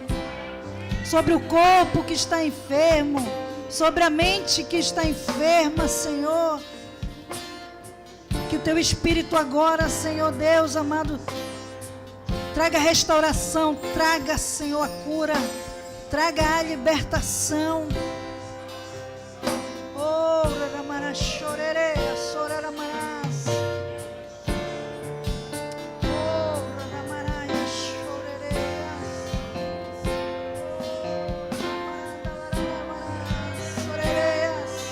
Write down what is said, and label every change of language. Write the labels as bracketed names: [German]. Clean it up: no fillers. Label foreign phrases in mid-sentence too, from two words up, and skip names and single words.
[Portuguese] Sobre o corpo que está enfermo. Sobre a mente que está enferma, Senhor. Que o teu Espírito agora, Senhor Deus amado, traga restauração, traga, Senhor, a cura, traga a libertação. Oh, Raramara chorere, soraramarás. Oh, Raramara chorereas. Oh, sorereas.